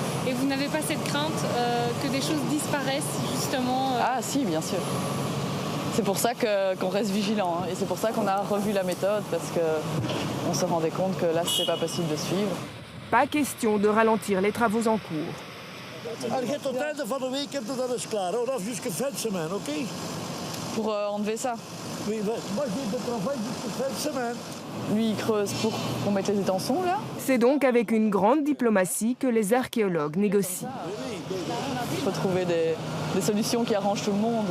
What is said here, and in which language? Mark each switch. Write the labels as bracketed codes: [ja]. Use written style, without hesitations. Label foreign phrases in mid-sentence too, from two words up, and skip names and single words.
[fr] Et vous n'avez pas cette crainte que des choses disparaissent, justement Ah si, bien sûr. C'est pour ça qu'on reste vigilant. Et c'est pour ça qu'on a revu la méthode, parce qu'on se rendait compte que là, ce n'était pas possible de suivre. Pas question de ralentir les travaux en cours. [nl] Tot einde van de week heb je dat eens klaar. Dat is [fr] jusqu'à fin de semaine, ok? Pour enlever ça. Oui, moi j'ai de travail jusqu'à fin de semaine. Lui, il creuse pour qu'on mette les étançons, là. C'est donc avec une grande diplomatie que les archéologues négocient. Il faut trouver des solutions qui arrangent tout le monde.